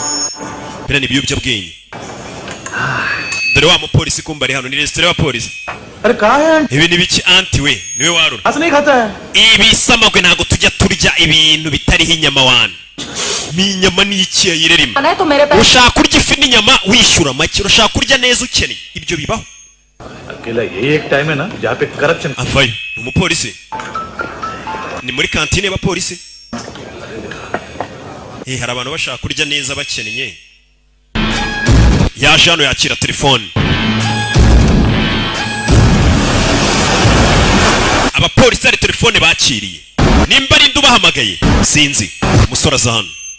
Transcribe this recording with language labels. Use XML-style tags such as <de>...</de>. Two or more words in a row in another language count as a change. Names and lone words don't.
<rw>ni ibiyobyabwenge dore wa mupolisi kumbari hano ni restaurant wa polisi ibi ni biki anti we niwe warura ibi samagwe ntago tujya turya ibintu bitariho inyama wana n'inyama n'iki yayirerimo ushaka kurya ifi n'inyama wishyura make ushaka kurya neza ukeneye ibyo bibaho</rw> <hi>अकेला ये एक टाइम है ना जहाँ पे करप्शन</hi> <rw>avayo umupolisi ni muri kantine y'abapolisi hari abantu bashaka kurya neza bakeneye yaje hano yakira telefone abapolisi hari telefone bakiriye nimba ari ndu bahamagaye sinzi umusore aza hano</rw>